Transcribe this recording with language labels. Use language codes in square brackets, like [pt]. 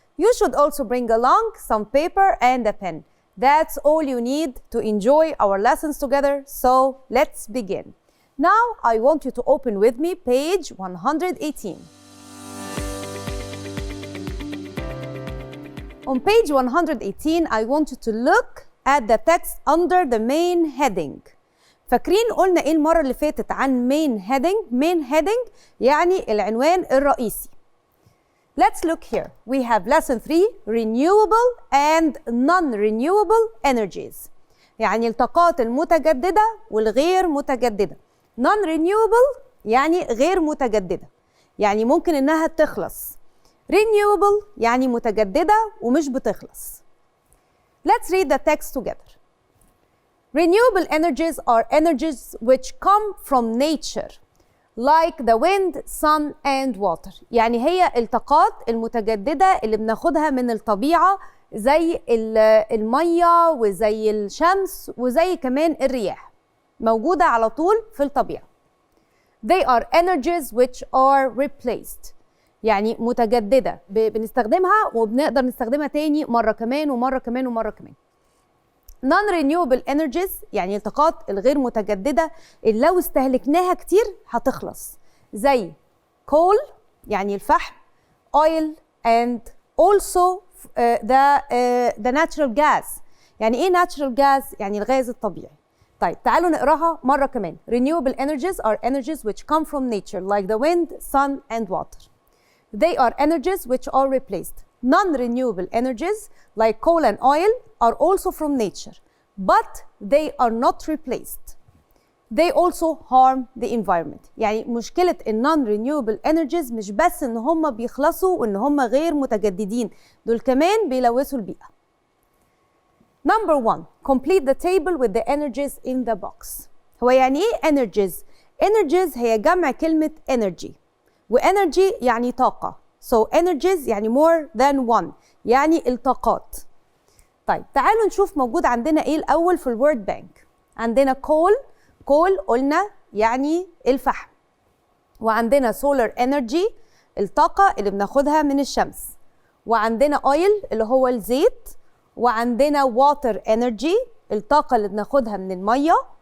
[en] You should also bring along some paper and a pen. That's all you need to enjoy our lessons together, so let's begin. Now I want you to open with me page 118. On page 118, I want you to look at the text under the main heading. [ar] فاكرين قلنا ايه المرة اللي فاتت عن main heading؟ main heading يعني العنوان الرئيسي. [en] Let's look here. We have lesson 3, renewable and non-renewable energies. [ar] يعني الطاقات المتجددة والغير متجددة. Non-renewable يعني غير متجددة. يعني ممكن انها تخلص. Renewable يعني متجددة ومش بتخلص. [en] Let's read the text together. Renewable energies are energies which come from nature, like the wind, sun, and water. [ar] يعني هي الطاقات المتجددة اللي بناخدها من الطبيعة زي المية وزي الشمس وزي كمان الرياح. موجودة على طول في الطبيعة. [en] They are energies which are replaced. [ar] يعني متجددة بنستخدمها وبنقدر نستخدمها تاني مرة كمان ومرة كمان ومرة كمان. Non-renewable energies يعني الطاقات الغير متجددة اللي لو استهلكناها كتير هتخلص. زي [en] coal [ar] يعني الفحم, [en] oil and also the natural gas. [ar] يعني ايه natural gas؟ يعني الغاز الطبيعي. طيب تعالوا نقراها مرة كمان. [en] Renewable energies are energies which come from nature like the wind, sun and water. They are energies which are replaced. Non-renewable energies like coal and oil are also from nature, but they are not replaced. They also harm the environment. [ar] يعني مشكلة non-renewable energies مش بس إن هم بيخلصوا وإن هم غير متجددين، دول كمان بيلوثوا البيئة. [en] Number 1. Complete the table with the energies in the box. [ar] هو يعني إيه [en] energies؟ energies [ar] هي جمع كلمة [en] energy. [ar] وenergy يعني طاقة. [en] So energies يعني more than one. [ar] يعني الطاقات. طيب تعالوا نشوف موجود عندنا ايه الأول في الورد بانك. عندنا coal. coal قلنا يعني الفحم. وعندنا solar energy الطاقة اللي بناخدها من الشمس. وعندنا oil اللي هو الزيت. وعندنا water energy الطاقة اللي بناخدها من المية.